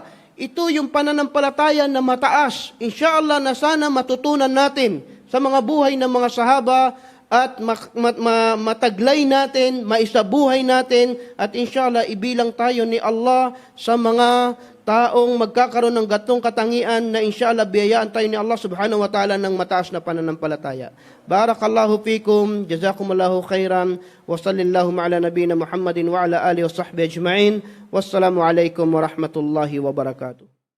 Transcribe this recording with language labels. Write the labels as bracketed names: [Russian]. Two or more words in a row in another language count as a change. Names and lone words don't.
[Filipino] Ito yung pananampalataya na mataas. Inshallah na sana matutunan natin sa mga buhay ng mga sahaba at mataglay natin, maisabuhay natin at inshallah ibilang tayo ni Allah sa mga taong magkakaroon ng gatong katangian na inshallah biyayaan tayo ni Allah [Arabic] سبحانه وتعالى [Filipino] ng mataas na pananampalataya. [Arabic] بارك الله فيكم، جزاكم الله خيرا، وصلى الله على نبينا محمد وعلى آله وصحبه أجمعين. والسلام عليكم ورحمة الله وبركاته.